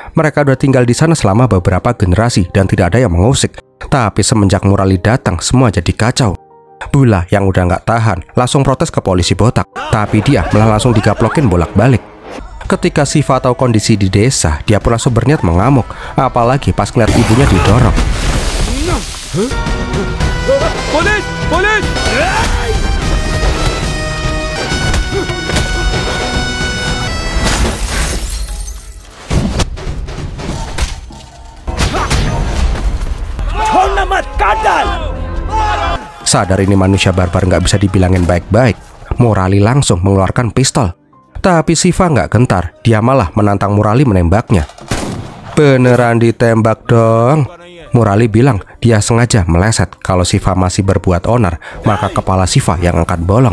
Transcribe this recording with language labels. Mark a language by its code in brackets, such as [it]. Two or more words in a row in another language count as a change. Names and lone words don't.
[id] Mereka udah tinggal di sana selama beberapa generasi dan tidak ada yang mengusik. Tapi semenjak Murali datang, semua jadi kacau. Bula yang udah nggak tahan langsung protes ke polisi botak, tapi dia malah langsung digaplokin bolak-balik. Ketika Siva tahu kondisi di desa, dia pun langsung berniat mengamuk, apalagi pas ngeliat ibunya didorong. [hi] पुलिस पुलिस छोड़ना मत काट डाल [id] Sadar ini manusia barbar nggak bisa dibilangin baik-baik, Murali langsung mengeluarkan pistol. Tapi Siva nggak gentar, dia malah menantang Murali menembaknya. Beneran ditembak dong. Murali bilang dia sengaja meleset. Kalau Siva masih berbuat onar, maka kepala Siva yang angkat bolong.